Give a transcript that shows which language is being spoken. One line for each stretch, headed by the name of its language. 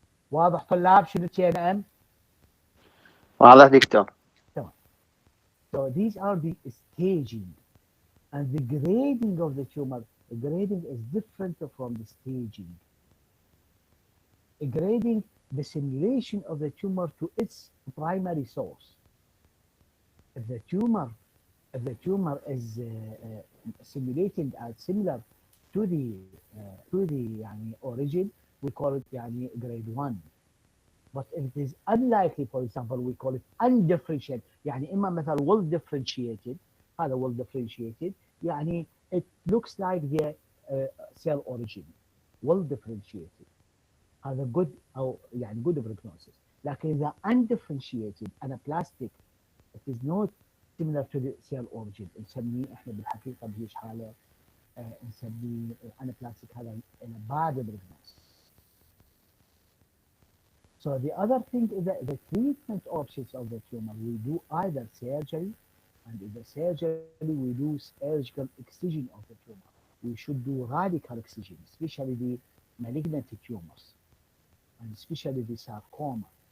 Arabic: واضح طلاب شنو TNM؟ واضح دكتور. تمام.
English: So these are the staging, and the grading of the tumor. The grading is different from the staging. Grading the simulation of the tumor to its primary source. If the tumor is simulated as similar to the يعني origin, we call it يعني grade 1. But if it is unlikely, for example, we call it undifferentiated.
Arabic: يعني إما مثلا
English: well differentiated, هذا well differentiated يعني it looks like the cell origin, well differentiated. هذا good أو يعني good prognosis.
Arabic: لكن إذا
English: undifferentiated anaplastic, it is not similar to the cell origin.
Arabic: نسميه احنا بالحقيقه بهيش حاله نسميه anaplastic, هذا
English: bad prognosis. So the other thing is that the treatment options of the tumor, we do either surgery, and in the surgery we do surgical excision of the tumor. We should do radical excision, especially the malignant tumors, and especially the sarcoma.